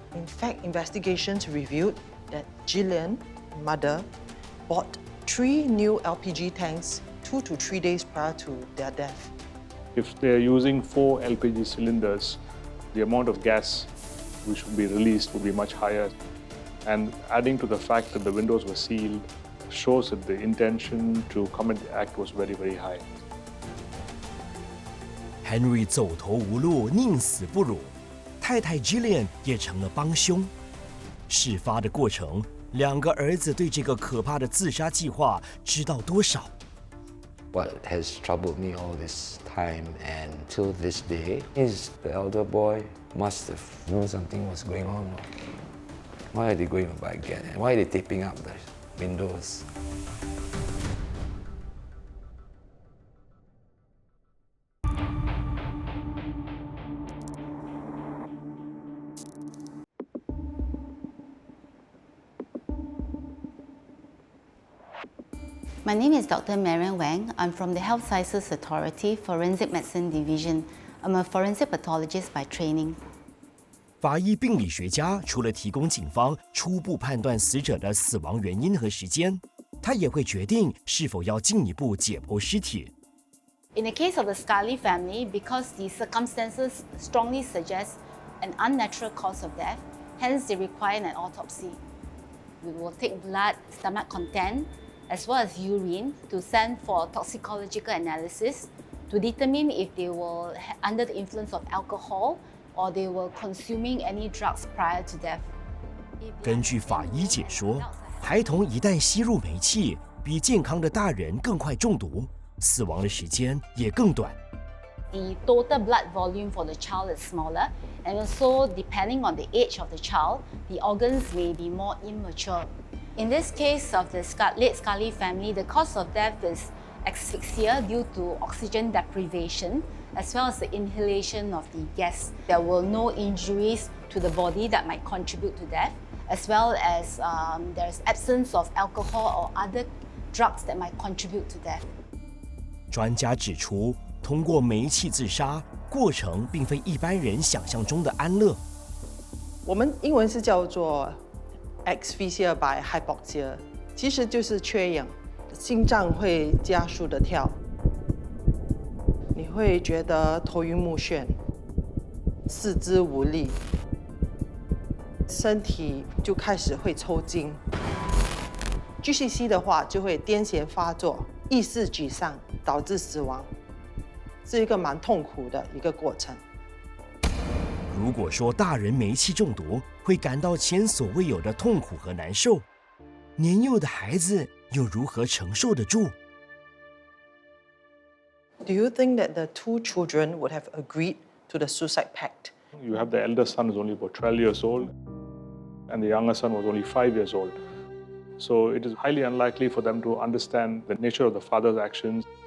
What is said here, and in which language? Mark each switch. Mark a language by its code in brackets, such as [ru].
[en] In fact, investigations revealed that Gillian, mother, bought 3 new LPG tanks 2 to 3 days prior to their death. If they're using 4 LPG cylinders, the amount of gas which would be released would be much higher. And adding to the fact that the windows were sealed shows that the intention to commit the act was very, very high. [zh] Henry 走投无路，宁死不辱，太太 Gillian 也成了帮凶。事发的过程，2个儿子对这个可怕的自杀计划知道多少？ [en] What has troubled me all this time and till this day is the elder boy must have known something was going on. Why are they going to buy gas? Why are they taping up the windows? My name is Dr. Marian Wang. I'm from the Health Sciences Authority Forensic Medicine Division. I'm a forensic pathologist by training. [zh] 法医病理学家除了提供警方初步判断死者的死亡原因和时间，他也会决定是否要进一步解剖尸体。 [en] In the case of the Scully family, because the circumstances strongly suggest an unnatural cause of death, hence they require an autopsy. We will take blood, stomach content, as well as urine to send for toxicological analysis to determine if they were under the influence of alcohol or they were consuming any drugs prior to death. [zh] 根据法医解说，孩童一旦吸入煤气，比健康的大人更快中毒，死亡的时间也更短。 [en] The total blood volume for the child is smaller, and also depending on the age of the child, the organs may be more immature. In this case of the late Scully family, the cause of death is asphyxia due to oxygen deprivation, as well as the inhalation of the gas. There were no injuries to the body that might contribute to death, as well as there's absence of alcohol or other drugs that might contribute to death. [zh] 专家指出，通过煤气自杀过程并非一般人想象中的安乐。我们英文是叫做 [en] asphyxia by hypoxia， [zh] 其实就是缺氧，心脏会加速的跳，你会觉得头晕目眩，四肢无力，身体就开始会抽筋。继续吸的话，就会癫痫发作，意识沮丧，导致死亡，是一个蛮痛苦的一个过程。如果说大人煤气中毒会感到前所未有的痛苦和难受，年幼的孩子又如何承受得住？ [en] Do you think that the 2 children would have agreed to the suicide pact? You have the elder son who's only about 12 years old, and the younger son was only 5 years old. So it is highly unlikely for them to understand the nature of the father's actions.